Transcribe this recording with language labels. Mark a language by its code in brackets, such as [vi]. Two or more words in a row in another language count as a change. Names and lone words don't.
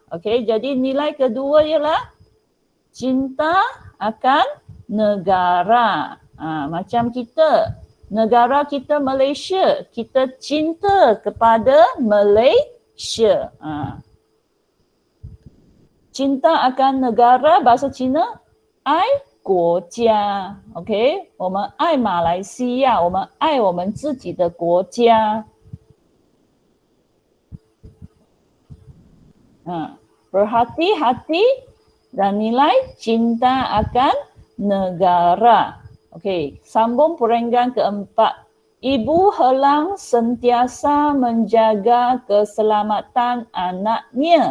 [ms] Okey, jadi nilai kedua ialah cinta akan negara. Macam kita, negara kita Malaysia, kita cinta kepada Malaysia. Cinta akan negara bahasa Cina, [zh] 爱国家. Okey, 我们爱马来西亚，我们爱我们自己的国家。 [ms] Berhati-hati dan nilai cinta akan negara. Okey, sambung perenggan keempat. Ibu Helang sentiasa menjaga keselamatan anaknya.